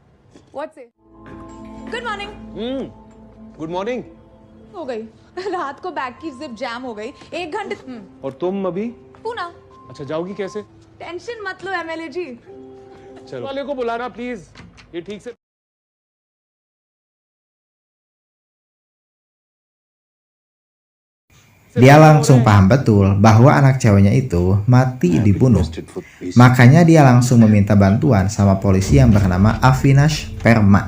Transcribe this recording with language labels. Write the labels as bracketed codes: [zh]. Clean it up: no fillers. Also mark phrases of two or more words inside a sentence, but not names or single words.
[en] What say? Good morning. Good morning. [hi] हो गई। रात को बैग की [en] zip jam [hi] हो गई। 1 घंटे और तुम अभी? पूना। अच्छा जाओगी कैसे? टेंशन मत लो एमएलए जी। चलो वाले को बुलाना प्लीज, ये ठीक से. [id] Dia langsung paham betul bahwa anak ceweknya itu mati dibunuh. Makanya dia langsung meminta bantuan sama polisi yang bernama Avinash Verma.